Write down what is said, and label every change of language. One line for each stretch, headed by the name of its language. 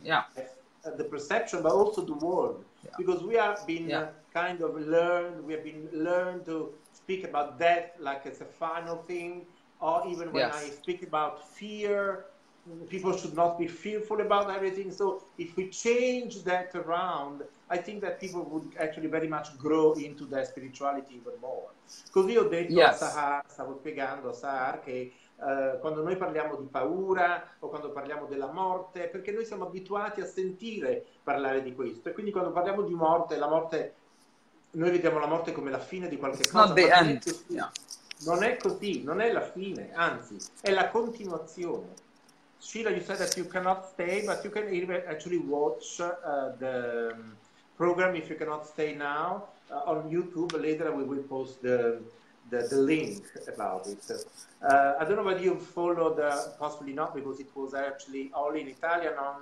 English: we look at the perception, but also the world, because we have been kind of learned to speak about death like it's a final thing, or even when I speak about fear, people should not be fearful about everything. So if we change that around, I think that people would actually very much grow into their spirituality even more.
Italian: Così ho detto a Sahar, stavo spiegando a Sahar che quando noi parliamo di paura o quando parliamo della morte, perché noi siamo abituati a sentire parlare di questo, e quindi quando parliamo di morte, noi vediamo la morte come la fine di qualche cosa, ma non è così, non è la fine, anzi è la continuazione.
English: Sheila, you said that you cannot stay, but you can actually watch the program if you cannot stay now on YouTube. Later we will post the link about it. I don't know whether you followed, possibly not, because it was actually all in Italian.